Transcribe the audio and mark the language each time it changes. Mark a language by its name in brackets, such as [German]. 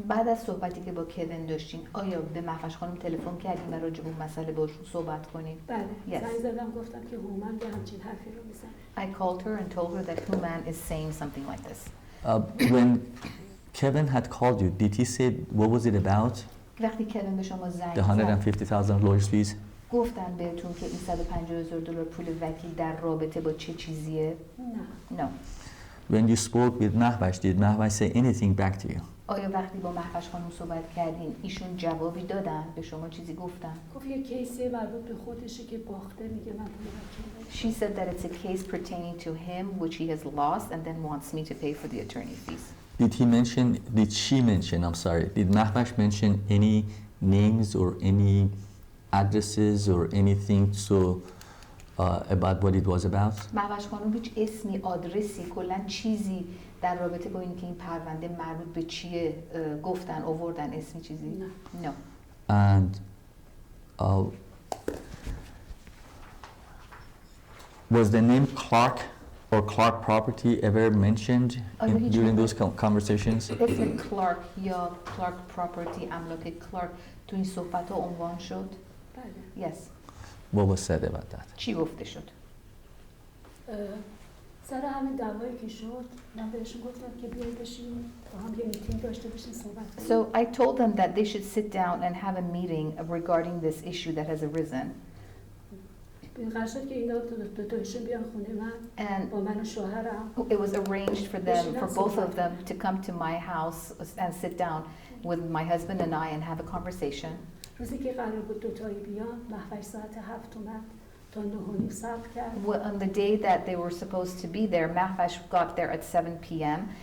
[Persian] بعد از صحبتی که با کوین داشتین آیا به محوش خانم تلفن کردین و راجع به اون مسئله باشون صحبت کنین؟ بله. [English] Yes. [Persian] زنگ زدم گفتم که هومن به همچین حرفی رو میزنه. [English] I called her and told her that Human is saying something like this. When Kevin had called you, did he say what was it about? [Persian] وقتی کوین به شما زنگ [English] The [Persian] زد [English] $150,000 lawyers fees? [Persian] گفتن بهتون که این $150,000 پول وکیل در رابطه با چه چیزیه؟ نه. [English] No. When you spoke with Mahvash, did Mahvash say anything back to you? [Persian] آیا وقتی با محوش خانم صحبت کردین ایشون جوابی دادن؟ به شما چیزی گفتن؟ گفت یه کیسی مربوط به خودشه که باخته میگه من پول وکیل. [English] She said that it's a case pertaining to him which he has lost and then wants me to pay for the attorney fees. Did Mahvash mention any names or any addresses or anything about what it was about? [Persian] محوش خانم هیچ اسمی، آدرسی، کلا چیزی در رابطه با اینکه این پرونده مربوط به چیه گفتن، آوردن اسمی چیزی؟ نه. [English] No. And was the name Clark or Clark Property ever mentioned during those conversations? [Persian] اسم کلارک یا کلارک پراپرتی، املاک کلارک تو این صحبت ها عنوان شد؟ بله. [English] Yes. What was said about that? [Persian] چی گفته شد؟ سر همین دعوایی که شد من بهشون گفتم که بیاید بشینیم با هم یه میتینگ داشته باشیم صحبت کنیم. [English] So I told them that they should sit down and have a meeting regarding this issue that has arisen. [Persian] قرار شد که اینا دوتایشون بیان خونه من با من و شوهرم. [English] It was arranged for them, for both of them, to come to my house and sit down with my husband and I and have a conversation. [Persian] روزی که قرار بود دوتایی بیان محفش ساعت 7 اومد تا 9:30 صبر کرد. [English] On the day that they were supposed to be there, Mahvash got there at 7 p.m.